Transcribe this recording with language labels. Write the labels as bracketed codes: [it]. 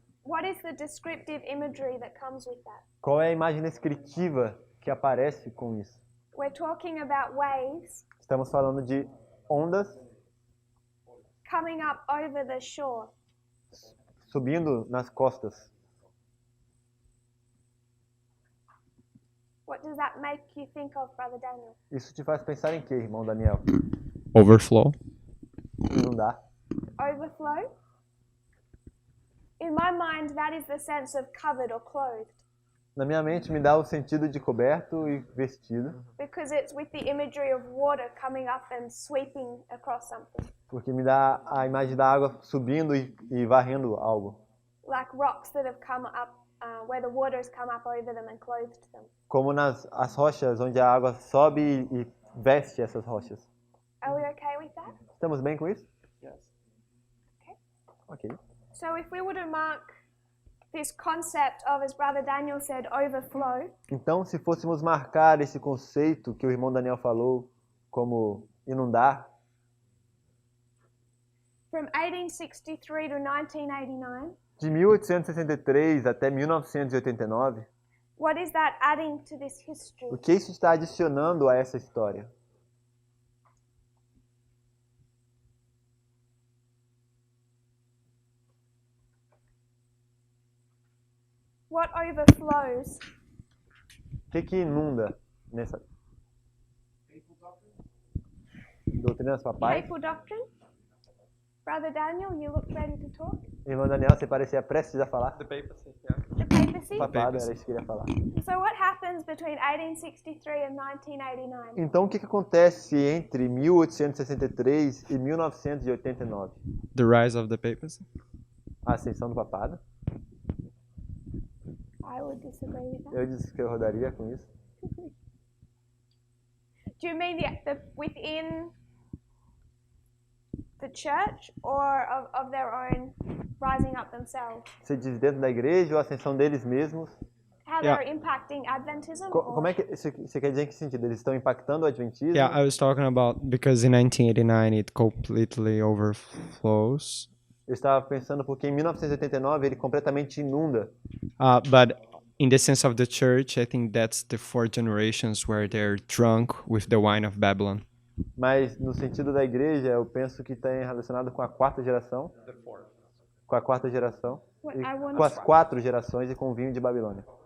[en] what is the descriptive imagery that comes with that? [pt] qual é a imagem descritiva que aparece com isso? [en] We're talking about waves [pt] Estamos falando de ondas [en] coming up over the shore. [pt] subindo nas costas. [en] What does that make you think of, Brother Daniel? [pt] Isso te faz pensar em quê, irmão Daniel? [en] Overflow. [pt] Inundar. [en] Overflow? In my mind, that is the sense of covered or clothed, [pt] Na minha mente me dá o sentido de coberto e vestido, [en] because it's with the imagery of water coming up and sweeping across something, [pt] porque me dá a imagem da água subindo e varrendo algo. [en] like rocks that have come up, where the water has come up over them and clothed them. [pt] Como as rochas, onde a água sobe e veste essas rochas. [en] Are we okay with that? [pt] Estamos bem com isso? [en] Okay. [pt] Ok. [en] So if we were to mark this concept of, as Brother Daniel said, overflow, [pt] Então, se fôssemos marcar esse conceito que o irmão Daniel falou como inundar, [en] from 1863 to 1989, [pt] de 1863 até 1989, [en] what is that adding to this history? [pt] o que isso está adicionando a essa história? [en] What overflows? [pt] O que inunda nessa doutrina dos papais? [en] Papal doctrine? Brother Daniel, you look ready to talk? [pt] Irmão Daniel, você parecia prestes a falar? [en] The papacy? [pt] Papado, era isso que eu queria falar. [en] So what happens between 1863 and 1989? [pt] Então, o que acontece entre 1863 e 1989? [en] The rise of the papacy. [pt] A ascensão do papado. [en] I would disagree with that. [pt] Eu discordaria com isso. [en] Do you mean within the church or of their own rising up themselves? [pt] Você diz dentro da igreja ou a ascensão deles mesmos? [en] How Yeah. they're impacting Adventism? [pt] Como é que você quer dizer em que sentido? Eles estão impactando o adventismo? [en] Yeah, I was talking about because in 1989 it completely overflows. [pt] Eu estava pensando porque em 1989 ele completamente inunda. [en] But in the sense of the church, I think that's the 4 generations where they're drunk with the wine of Babylon. [pt] Mas no sentido da igreja, eu penso que está relacionado com a 4ª geração. Com a 4ª geração. [en] What [pt] E [en] I want [pt] com as 4 gerações e com o vinho de Babilônia.